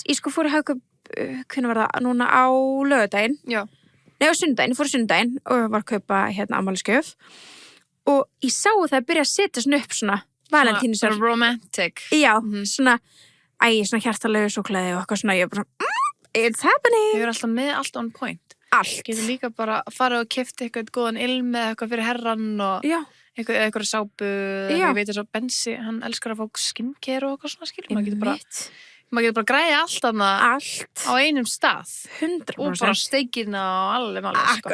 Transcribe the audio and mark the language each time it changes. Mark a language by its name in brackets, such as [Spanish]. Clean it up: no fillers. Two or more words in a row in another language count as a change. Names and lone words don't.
[Icelandic] Ég sko fór í Hagkaup, hvernig var það, núna á laugardaginn. Já. Nei, á sundaginn, ég fór í sundaginn og var að kaupa afmælisgjöf. Og ég sá það að byrja að setja svona upp svona valentínusar. Svona romantic. Já, svona hjartalegu súkkulaði og eitthvað svona, ég bara, [English] it's happening. [Icelandic] Þau eru alltaf með allt [English] on point. [Icelandic] Allt. Getur líka bara að fara og keypta eitthvað góðan ilm eða eitthvað fyrir herran og... Já. Eitthvað sápu, ég veit þess að Bensi, hann elskar að fá skincare og eitthvað svona skilur. Maður getur bara græði allt á einum stað. 100%. Og bara steikina og alveg sko.